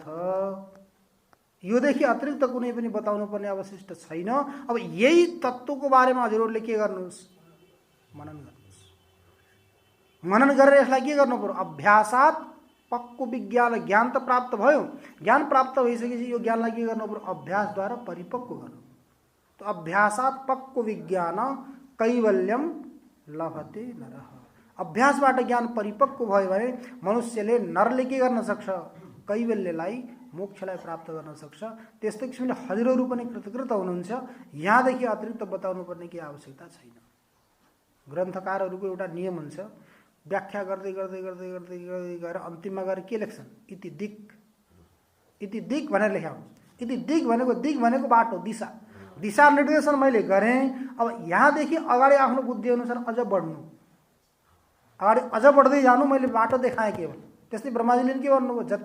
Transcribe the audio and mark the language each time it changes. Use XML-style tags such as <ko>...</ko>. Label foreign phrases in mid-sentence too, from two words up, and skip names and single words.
<ne>योदेखि अतिरिक्त कुनै पनि बताउनु पर्ने अवशिष्ट छैन। अब यही तत्त्वको बारेमा हजुरहरूले के गर्नुहोस्, मनन गर्नुहोस्। मनन गरेर यसलाई के गर्नु पर्यो,</ne> <sa>अभ्यासात पक्को विज्ञान,</sa> <ne>ज्ञान त प्राप्त भयो, ज्ञान प्राप्त भइसकेपछि यो ज्ञानलाई के गर्नु पर्यो, अभ्यासद्वारा परिपक्व गर्नु।</ne> <sa>तो अभ्यासात पक्को विज्ञान कैवल्यम लभते नरः।</sa> <ne>अभ्यासबाट ज्ञान परिपक्व भयो भने मनुष्यले, नरले के गर्न सक्छ, कैवल्यलाई, मोक्षलाई प्राप्त गर्न सक्छ। त्यस्तै किसिमले हजुरहरू पनि कृतकृत हुनुहुन्छ। यहाँदेखि अतिरिक्त बताउनु पर्ने केही आवश्यकता छैन। ग्रन्थकारहरूको एउटा नियम हुन्छ, व्याख्या गर्दै गर्दै गर्दै गर्दै गर्दै गएर अन्तिममा गएर के लेख्छन्,</ne> <sa>इति दिक्, इति दिक्</sa> <ne>भनेर लेख्याउँछ।</ne> <sa>इति दिक्</sa> <ne>भनेको, दिक् भनेको बाटो, दिशा, दिशा निर्देशन मैले गरेँ। अब यहाँदेखि अगाडि आफ्नो बुद्धि अनुसार अझ बढ्नु, अगाडि अझ बढ्दै जानु, मैले बाटो देखाएँ केवल। त्यस्तै ब्रह्माजीले के भन्नुभयो,</ne>